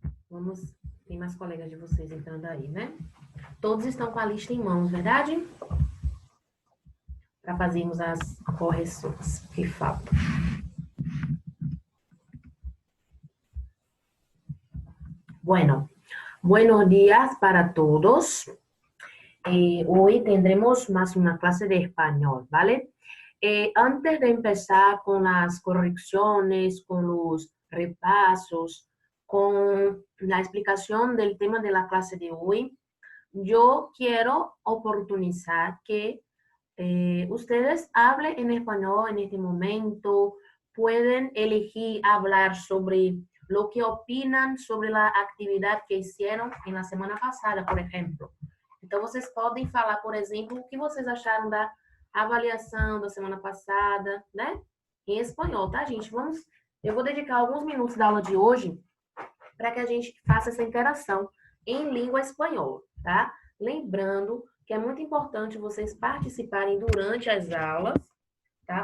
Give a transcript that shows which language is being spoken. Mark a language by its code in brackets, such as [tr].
[pt] Vamos, tem mais colegas de vocês entrando aí, né? Todos estão com a lista em mãos, verdade? Para fazermos as correções que faltam. [es] Bueno, buenos días para todos. Hoy tendremos más una clase de español, ¿vale? Antes de empezar con las correcciones, con los repasos, con la explicación del tema de la clase de hoy, yo quiero oportunizar que ustedes hablen en español en este momento, pueden elegir hablar sobre lo que opinan sobre la actividad que hicieron en la semana pasada, [pt] por exemplo. Então, vocês podem falar, por exemplo, o que vocês acharam da avaliação da semana passada, né? Em espanhol, tá, gente? Eu vou dedicar alguns minutos da aula de hoje para que a gente faça essa interação em língua espanhola, tá? Lembrando que é muito importante vocês participarem durante as aulas, tá?